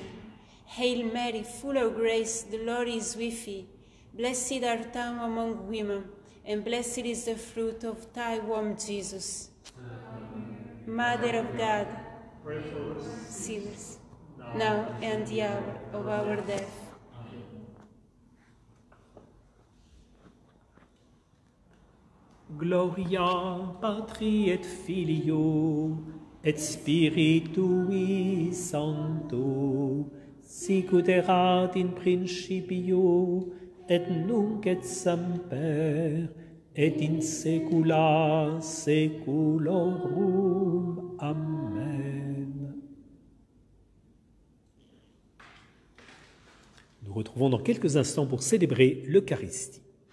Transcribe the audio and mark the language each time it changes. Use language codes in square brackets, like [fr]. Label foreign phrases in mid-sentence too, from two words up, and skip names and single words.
[en] Hail Mary, full of grace, the Lord is with thee. Blessed art thou among women, and blessed is the fruit of thy womb, Jesus. Mother of God, pray for us sinners, now and the hour of our death. [la] Gloria Patri et Filio et Spiritui Sancto, sicut erat in principio et nunc et semper et in saecula saeculorum. Amen. [fr] Nous retrouvons dans quelques instants pour célébrer l'Eucharistie.